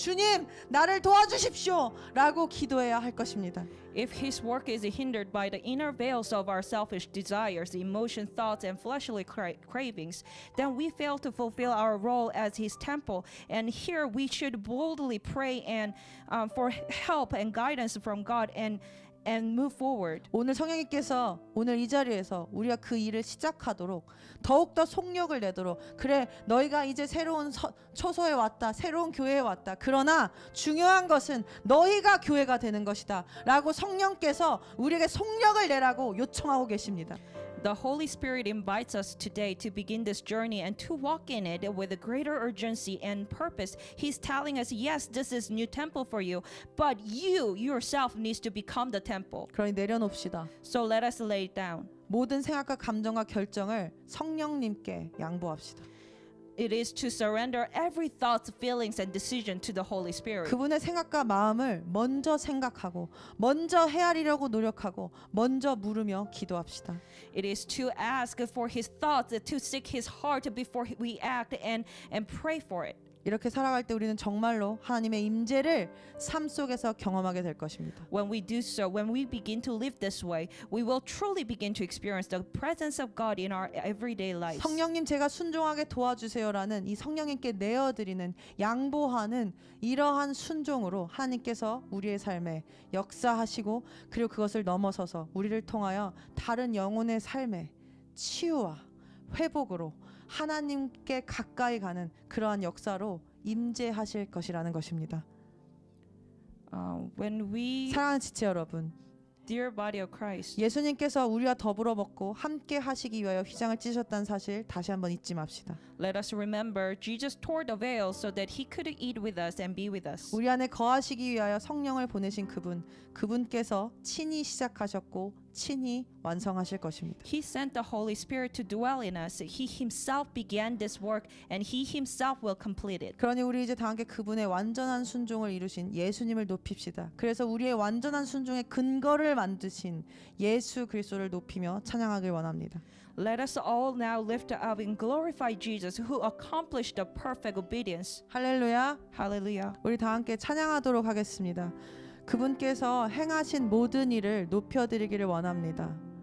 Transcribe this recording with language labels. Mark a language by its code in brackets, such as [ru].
[ko] 주님, 나를 도와주십시오 라고 기도해야 할 것입니다. [en] If His work is hindered by the inner veils of our selfish desires, emotions, thoughts, and fleshly cravings, then we fail to fulfill our role as His temple. And here we should boldly pray and for help and guidance from God and move forward. [ko] 오늘 성령님께서 오늘 이 자리에서 우리가 그 일을 시작하도록 더욱더 속력을 내도록 그래 너희가 이제 새로운 초소에 왔다 새로운 교회에 왔다 그러나 중요한 것은 너희가 교회가 되는 것이다 라고 성령께서 우리에게 속력을 내라고 요청하고 계십니다. [en] The Holy Spirit invites us today to begin this journey and to walk in it with a greater urgency and purpose. He's telling us, yes, this is new temple for you, but you yourself needs to become the temple. [ko] 그러니 내려놓읍시다. [en] So let us lay it down. [ko] 모든 생각과 감정과 결정을 성령님께 양보합시다. [en] It is to surrender every thought, feelings, and decision to the Holy Spirit. [ko] 그분의 생각과 마음을 먼저 생각하고 먼저 헤아리려고 노력하고 먼저 물으며 기도합시다. [en] It is to ask for His thoughts, to seek His heart before we act and pray for it. [ko] 이렇게 살아갈 때 우리는 정말로 하나님의 임재를 삶 속에서 경험하게 될 것입니다. [en] When we do so, when we begin to live this way, we will truly begin to experience the presence of God in our everyday lives. [ko] 성령님 제가 순종하게 도와주세요라는 이 성령님께 내어드리는 양보하는 이러한 순종으로 하나님께서 우리의 삶에 역사하시고 그리고 그것을 넘어서서 우리를 통하여 다른 영혼의 삶에 치유와 회복으로 하나님께 가까이 가는 그러한 역사로 임재하실 것이라는 것입니다. [en] When we, [ko] 사랑하는 지체 여러분, [en] dear body of Christ, [ko] 예수님께서 우리와 더불어 먹고 함께 하시기 위하여 휘장을 찢으셨다는 사실 다시 한번 잊지 맙시다. [en] let us remember Jesus tore the veil so that He could eat with us and be with us. [ko] 우리 안에 거하시기 위하여 성령을 보내신 그분께서 친히 시작하셨고 친히 완성하실 것입니다. [en] He sent the Holy Spirit to dwell in us. He Himself began this work and He Himself will complete it. [ko] 그러니 우리 이제 다 함께 그분의 완전한 순종을 이루신 예수님을 높입시다. 그래서 우리의 완전한 순종의 근거를 만드신 예수 그리스도를 높이며 찬양하길 원합니다. [en] Let us all now lift up and glorify Jesus who accomplished the perfect obedience. [ko] 할렐루야. [en] Hallelujah. [ko] 우리 다 함께 찬양하도록 하겠습니다. 그분께서 행하신 모든 일을 높여드리기를 원합니다.